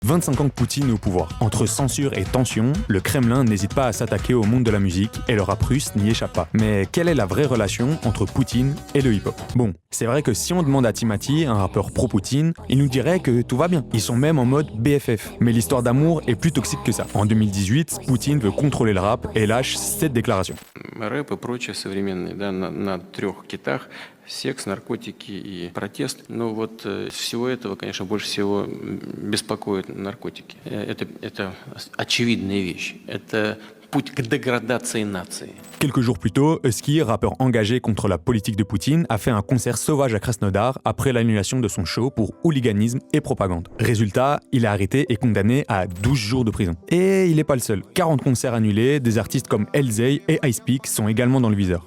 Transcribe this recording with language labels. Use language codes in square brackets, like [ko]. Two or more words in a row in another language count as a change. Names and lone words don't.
[fr] 25 ans que Poutine est au pouvoir. Entre censure et tension, le Kremlin n'hésite pas à s'attaquer au monde de la musique et le rap russe n'y échappe pas. Mais quelle est la vraie relation entre Poutine et le hip-hop? Bon, c'est vrai que si on demande à Timati, un rappeur pro-Poutine, il nous dirait que tout va bien. Ils sont même en mode BFF. Mais l'histoire d'amour est plus toxique que ça. En 2018, Poutine veut contrôler le rap et lâche cette déclaration. [ru] Рэп и прочее современные, да, на трех китах: секс, наркотики и протест. Но вот всего этого, конечно, больше всего беспокоят наркотики. Это очевидная вещь. Это путь к деградации нации. [fr] Quelques jours plus tôt, Husky, rappeur engagé contre la politique de Poutine, a fait un concert sauvage à Krasnodar après l'annulation de son show pour hooliganisme et propagande. Résultat, il est arrêté et condamné à 12 jours de prison. Et il n'est pas le seul. 40 concerts annulés, des artistes comme Elzey et Icepeak sont également dans le viseur.